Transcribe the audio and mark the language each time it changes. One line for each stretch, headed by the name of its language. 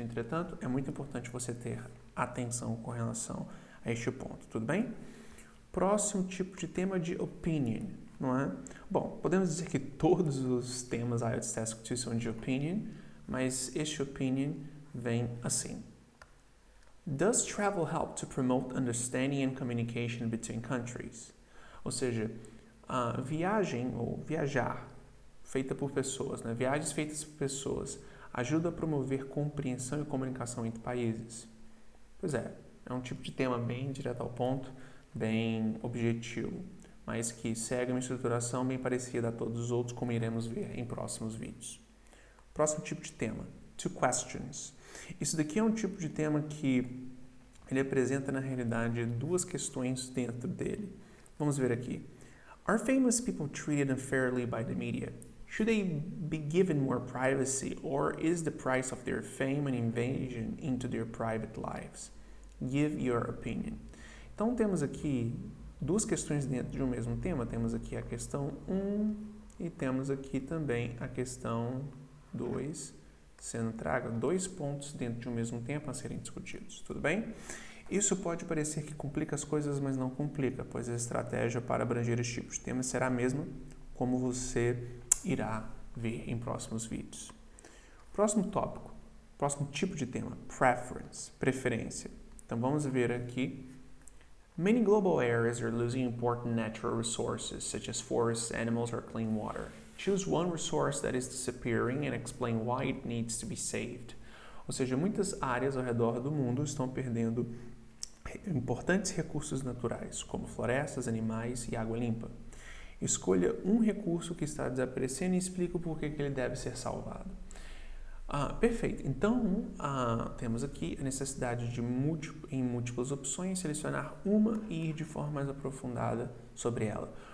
Portuguese: Entretanto, é muito importante você ter atenção com relação a este ponto, tudo bem? Próximo tipo de tema de opinion, não é? Bom, podemos dizer que todos os temas IELTS Task 2 são de opinion, mas este opinion vem assim.
English: Does travel help to promote understanding and communication between countries?
Portuguese: Ou seja, a viagem ou viajar feita por pessoas, né? Viagens feitas por pessoas ajuda a promover compreensão e comunicação entre países? Pois é um tipo de tema bem direto ao ponto, bem objetivo, mas que segue uma estruturação bem parecida a todos os outros, como iremos ver em próximos vídeos. Próximo tipo de tema, two questions. Isso daqui é um tipo de tema que ele apresenta, na realidade, duas questões dentro dele. Vamos ver aqui.
English: Are famous people treated unfairly by the media? Should they be given more privacy, or is the price of their fame an invasion into their private lives? Give your opinion.
Portuguese: Então, temos aqui duas questões dentro de um mesmo tema. Temos aqui a questão 1 e temos aqui também a questão 2, sendo traga dois pontos dentro de um mesmo tempo a serem discutidos, tudo bem? Isso pode parecer que complica as coisas, mas não complica, pois a estratégia para abranger esse tipo de tema será a mesma, como você irá ver em próximos vídeos. Próximo tópico, próximo tipo de tema, preference, preferência. Então vamos ver aqui.
English: Many global areas are losing important natural resources, such as forests, animals, or clean water. Choose one resource that is disappearing and explain why it needs to be saved.
Portuguese: Ou seja, muitas áreas ao redor do mundo estão perdendo importantes recursos naturais, como florestas, animais e água limpa. Escolha um recurso que está desaparecendo e explique o porquê que ele deve ser salvado. Perfeito. Então, temos aqui a necessidade de, em múltiplas opções, selecionar uma e ir de forma mais aprofundada sobre ela.